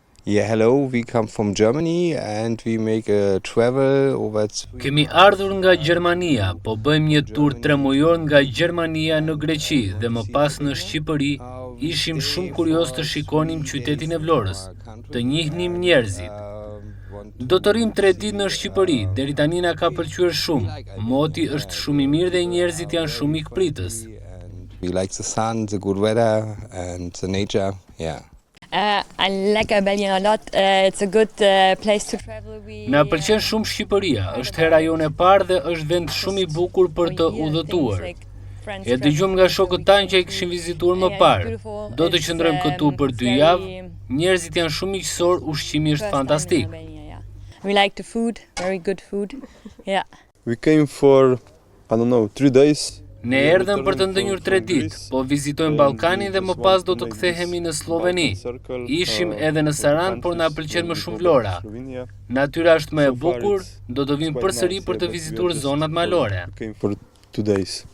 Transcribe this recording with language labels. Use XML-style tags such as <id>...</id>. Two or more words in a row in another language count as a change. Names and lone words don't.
<en>Yeah, hello, we come from Germany and we make a travel over to...</en> <sq>Kemi ardhur nga Gjermania, po bëjmë një tur 3 mujor nga Gjermania në Greqi dhe më pas në Shqipëri. Ishim shumë kurioz të shikonim qytetin e Vlorës, të njihnim njerëzit. Do të rrim 3 ditë në Shqipëri, deri tani na ka pëlqyer shumë. Moti është shumë i mirë dhe njerëzit janë shumë ikpritës.</sq> <en>We like the sun, the good weather and the nature, yeah. I like Albania a lot. It's a good place to travel.</en> <sq>Na pëlqen shumë Shqipëria, është hera jone e parë dhe është vend shumë i bukur për të udhëtuar. E dëgjojmë nga shokët tanë që e kishin vizituar më parë. Do të qëndrojmë këtu për 2 javë. Njerëzit janë shumë miqësor, ushqimi është fantastik.</sq> <en>We like the food, very good food. Yeah. We came for, 3 days.</en> <sq>Ne erdhëm për të ndënjur 3 ditë, po vizitojmë Ballkanin dhe më pas do të kthehemi në Sloveni. Ishim edhe në Saran, por na pëlqen më shumë Vlora. Natyra është më e bukur, do të vim përsëri për të vizituar zonat malore.</sq> <en>We came for 2 days.</en>